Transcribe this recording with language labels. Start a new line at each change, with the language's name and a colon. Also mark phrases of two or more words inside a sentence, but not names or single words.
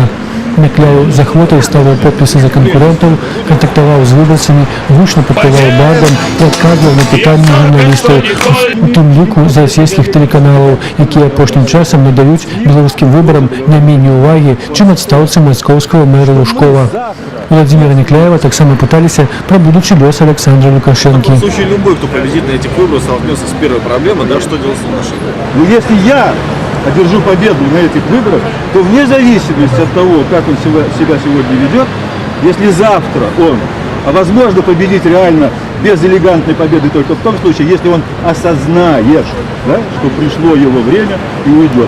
Belarusian: Някляеў з ахвотай ставіў подпісы за канкурэнтаў, кантактаваў з выбарцамі, гучна падпяваў бардам і адказваў на пытанні журналістаў, у тым ліку з расійскіх тэлеканалаў, якія апошнім часам надаюць беларускім выбарам не меней увагі, чым адстаўцы маскоўскага мэра Лужкова. Владимира Някляева таксама пыталіся пра будучы лёс Александра Лукашенкі.
Russian: В случае любой, кто победит на этих выборах, столкнется с первой проблемой, да, что делать с Лукашенко? Ну, если я одержу победу на этих выборах, то вне зависимости от того, как он себя сегодня ведет, если завтра он, а возможно победить реально без элегантной победы только в том случае, если он осознает, да, что пришло его время и уйдет.